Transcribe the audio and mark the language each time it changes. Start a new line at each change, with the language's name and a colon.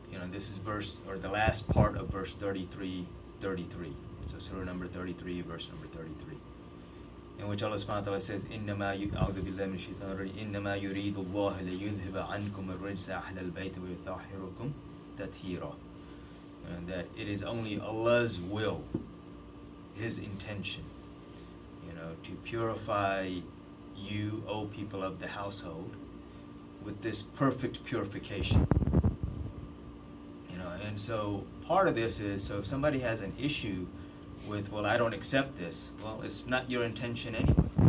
English: This is verse, or the last part of verse 33. So surah number 33, verse number 33. In which Allah subhanahu wa ta'ala says,
Arabic: إِنَّمَا يُرِيدُ اللَّهُ لِيُذْهِبَ عَنْكُمُ الرِّجْسَ أَهْلَ الْبَيْتِ وَيُطَهِّرَكُمْ تَطْهِيرًا.
English: And that it is only Allah's will, His intention, to purify you, O people of the household, with this perfect purification. And so part of this is, so if somebody has an issue with, well, I don't accept this, well, it's not your intention anyway.